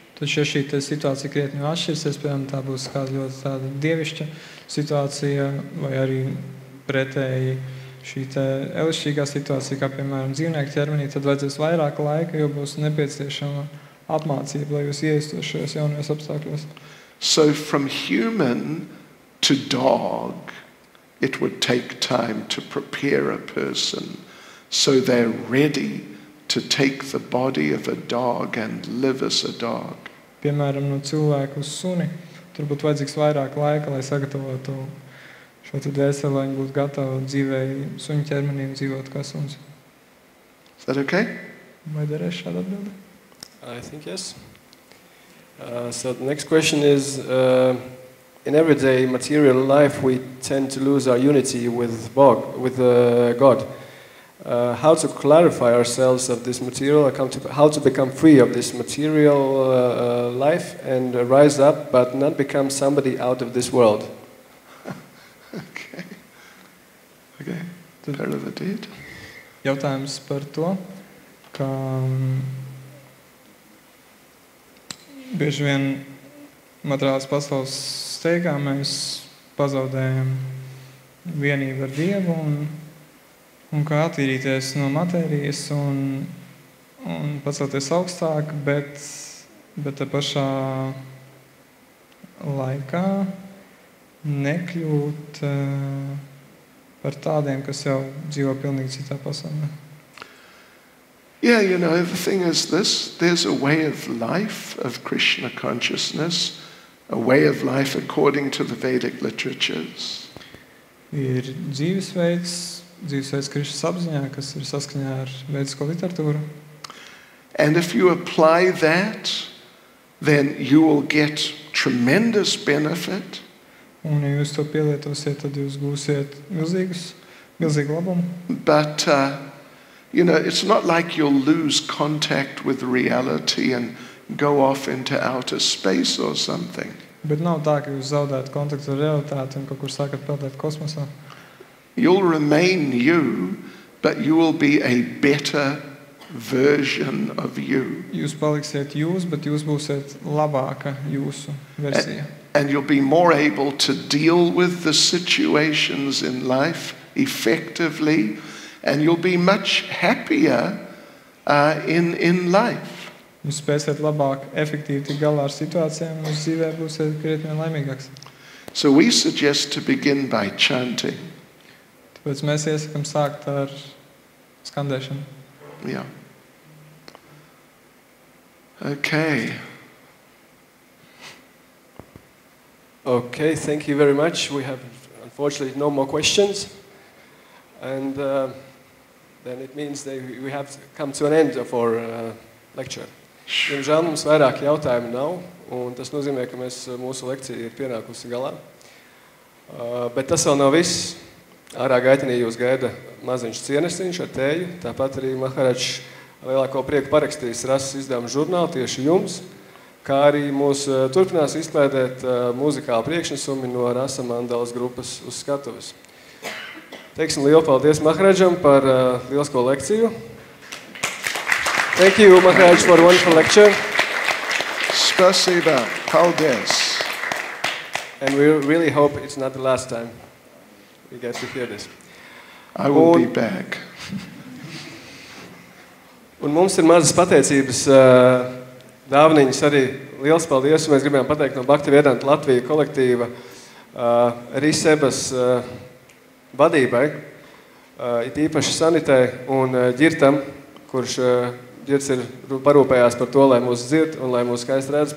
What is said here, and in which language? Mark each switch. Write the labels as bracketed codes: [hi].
[lv] Tad ja šī situācija krietni atšķirsies, piemēram, tā būs kāda ļoti tāda dievišķa situācija vai arī pretēji šī elastīgā situācija, kā piemēram dzīvnieku ķermenī, tad vajadzēs vairāk laika, jo būs nepieciešama apmācība, lai jūs iestos šajos jaunajos apstākļos. [en] So from human to dog, it would take time to prepare a person so they're ready to take the body of a dog and live as a dog. [lv] Piemēram, no cilvēka uz suni, tur būtu vajadzīgs vairāk laika, lai sagatavotu šo dvēseli, lai viņi būtu gatavi dzīvēji suņu ķermenī un dzīvot kā suns. [en] Is that okay? [lv] Vai derēs šāda atbilde? [en] I think yes. So the next question is, in everyday material life we tend to lose our unity with God. How to clarify ourselves of this material, how to become free of this material life and rise up but not become somebody out of this world. Okay. Paravadīt. [lv] Jautājums par to, ka bieži vien materiālās pasaules steigā mēs pazaudējam vienību ar Dievu un kā attīrīties no matērijas un pacelties augstāk, bet te pašā laikā nekļūt par tādiem, kas jau dzīvo pilnīgi citā pasaulē. [en] Yeah, you know, the thing is this, there's a way of life of Krishna consciousness, a way of life according to the Vedic literatures. [lv] Ir dzīvesveids Krišnas apziņā, kas ir saskaņā ar vēdisko literatūru. [en] And if you apply that, then you will get tremendous benefit. [lv] Un ja jūs to pielietosiet, tad jūs gūsiet milzīgu labumu. [en] But, you know, it's not like you'll lose contact with reality and go off into outer space or something. [lv] Bet nav tā, ka jūs zaudētu kontaktu ar realitāti un kaut kur sākat peldēt kosmosā. [en] You'll remain you, but you will be a better version of you. [lv] Jūs paliksiet jūs, bet jūs būsiet labāka jūsu versija. [en] And you'll be more able to deal with the situations in life effectively, and you'll be much happier in life. [lv] Jūs spēsiet labāk, efektīvi tik galā ar situācijām, un uz dzīvē būsiet krietni laimīgāks. [en] So we suggest to begin by chanting. [lv] Tāpēc mēs iesakam sākt ar skandēšanu. [en] Yeah. Okay. Okay, thank you very much. We have, unfortunately, no more questions. And then it means that we have come to an end of our lecture. [lv] Diemžēl mums vairāk jautājumu nav, un tas nozīmē, ka mūsu lekcija ir pienākusi galā. Bet tas vēl nav viss. Ārā gaitenī jūs gaida maziņš cienestiņš ar tēju. Tāpat arī Maharaģs lielāko prieku parakstījis Rases izdevuma žurnālu tieši jums, kā arī mūs turpinās izklaidēt muzikāli priekšnesumi no Rasa Mandalas grupas uz skatuves. Teiksim lielu paldies Maharaģam par lielisko lekciju. [en] Thank you, Maharaj, for a wonderful lecture. [ru] Spasiba, [lv] paldies. [en] And we really hope it's not the last time we get to hear this. I will be back. [lv] Un mums ir mazas pateicības dāvaniņas arī. Liels paldies, un mēs gribējām pateikt no Bhakti Caitanya Latvija kolektīva RISEBAS vadībai, it īpaši Sanitē un Ģirtam, kurš Ģirts ir parūpējās par to, lai mūs dzird un lai mūs skaisti redz.